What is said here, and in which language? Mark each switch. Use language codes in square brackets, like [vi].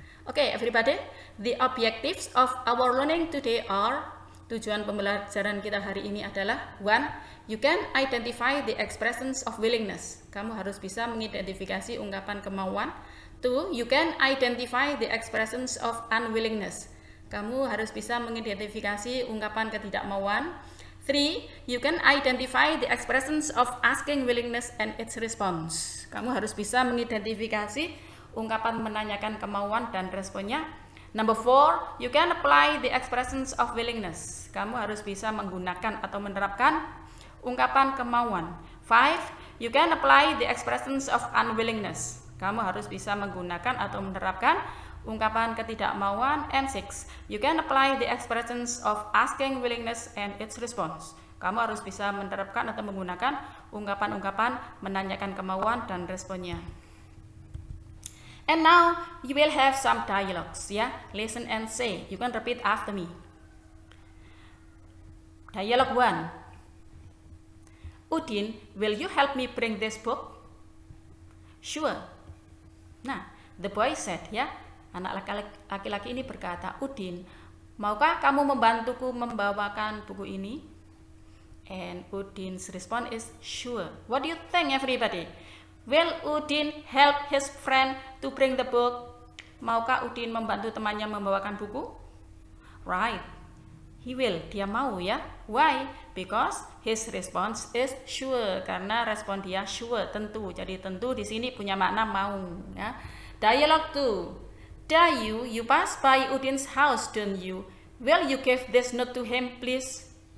[en] Okay, everybody, the objectives of our learning today are, [id] tujuan pembelajaran kita hari ini adalah [en] 1. You can identify the expressions of willingness. [id] Kamu harus bisa mengidentifikasi ungkapan kemauan. 2. [en] You can identify the expressions of unwillingness. [id] Kamu harus bisa mengidentifikasi ungkapan ketidakmauan. 3. [en] You can identify the expressions of asking willingness and its response. [id] Kamu harus bisa mengidentifikasi ungkapan menanyakan kemauan dan responnya. [en] Number 4, you can apply the expressions of willingness. [id] Kamu harus bisa menggunakan atau menerapkan ungkapan kemauan. [en] 5, you can apply the expressions of unwillingness. [id] Kamu harus bisa menggunakan atau menerapkan ungkapan ketidakmauan. [en] And 6, you can apply the expressions of asking willingness and its response. [id] Kamu harus bisa menerapkan atau menggunakan ungkapan-ungkapan menanyakan kemauan dan responnya. [en] And now you will have some dialogues ya. Listen and say. You can repeat after me. Dialogue 1. Udin, will you help me bring this book? Sure. Nah, the boy said ya. [id] Anak laki-laki ini berkata, Udin, maukah kamu membantuku membawakan buku ini? [en] And Udin's response is sure. What do you think, everybody? Will Udin help his friend to bring the book? [id] Maukah Udin membantu temannya membawakan buku? [en] Right. He will. [id] Dia mau ya. [en] Why? Because his response is sure. [id] Karena respon dia sure, tentu. Jadi tentu di sini punya makna mau. Ya. [en] Dialogue 2. Dayu, you pass by Udin's house, don't you? Will you give this note to him, please?